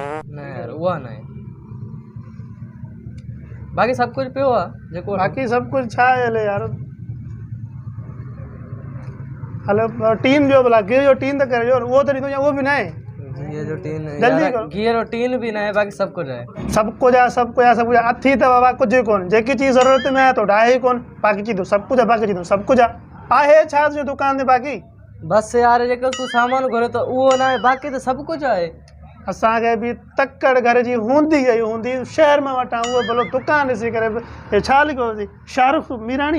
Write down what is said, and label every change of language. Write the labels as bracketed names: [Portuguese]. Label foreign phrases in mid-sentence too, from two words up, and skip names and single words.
[Sindhi] न यार उहा न आहे बाक़ी सब कुछ पियो आहे जेको बाक़ी सब कुछ छा आहे हले यार हलो टीन ॾियो भला गिह जो टीन त करे ॾियो उहो त ॾींदो या उहो बि न आहे घी जो टीन जल्दी करो घी जो टीन भी न आहे बाक़ी सब कुछ आहे। सब कुछ आहे सब कुछ आहे सब कुछ आहे अथी त बाबा कुझु कोन जेकी चीज़ ज़रूरत में आहे तो आहे ई कोन बाक़ी चीज़ सब कुछ आहे बाक़ी चीज़ सब कुछ आहे छा तुंहिंजी दुकान ते बाक़ी बस यार जेको तूं सामान घुरे तो उहो न आहे बाक़ी त सब कुछ आहे। असांखे बि तकड़ घर जी हूंदी ई हूंदी शहर में वठां उहो भलो दुकान ॾिसी करे हे छा लिखो शाहरुख मीराणी